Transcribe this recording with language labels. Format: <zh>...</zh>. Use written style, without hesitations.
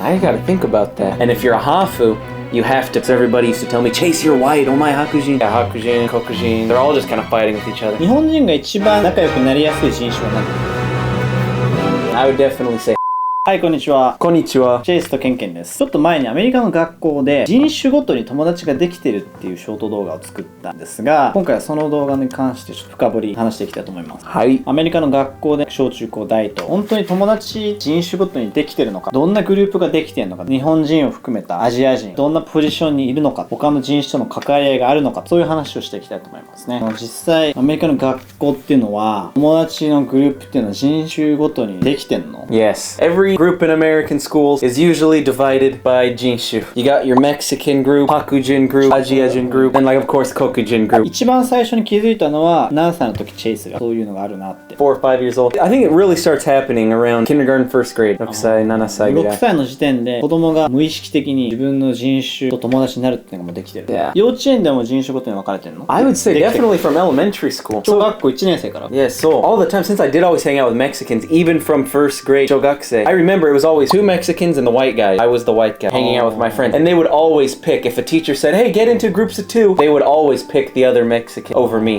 <en>I gotta think about that. And if you're a hafu, you have to. So everybody used to tell me, Chase, you're white. Oh my hakujin. Yeah, hakujin, kokujin. They're all just kind of fighting with each other.</en> <ja>日本人が一番仲良くなりやすい人種は何？</ja> <en>I would definitely say.</en> <ja>はい、こんにちは。こんにちは。チェイスとケンケンです。ちょっと前にアメリカの学校で人種ごとに友達ができてるっていうショート動画を作ったんですが、今回はその動画に関してちょっと深掘り話していきたいと思います。はい。アメリカの学校で小中高大と本当に友達人種ごとにできてるのか、どんなグループができてるのか、日本人を含めたアジア人どんなポジションにいるのか、他の人種との関わり合いがあるのか、そういう話をしていきたいと思いますね。実際アメリカの学校っていうのは友達のグループっていうのは人種ごとにできてんの？</ja> <en>Yes. Every group in American schools is usually divided by jinshu. You got your Mexican group, Hakujin group, Asiajin group, and like of course Kokujin group.</en> <ja>一番最初に気づいたのは何歳の時チェイスがそういうのがあるなって。</ja> <en>4 or 5 years old. I think it really starts happening around kindergarten, first grade.</en> <ja>6歳、7歳ぐらい。 6歳の時点で子供が無意識的に自分の人種と友達になるっていうのがもうできてる。 Yeah. 幼稚園でも人種ごとに分かれてるの？</ja> <en>I would say definitely from elementary school.</en> <ja>小学校1年生から。</ja> <en>Yeah, so all the time since I did always hang out with Mexicans, even from first grade, shogakusei. I remember it was always 2 Mexicans and the white guy. I was the white guy hanging out with my friends. And they would always pick, if a teacher said, hey, get into groups of 2, they would always pick the other Mexican over me.</en>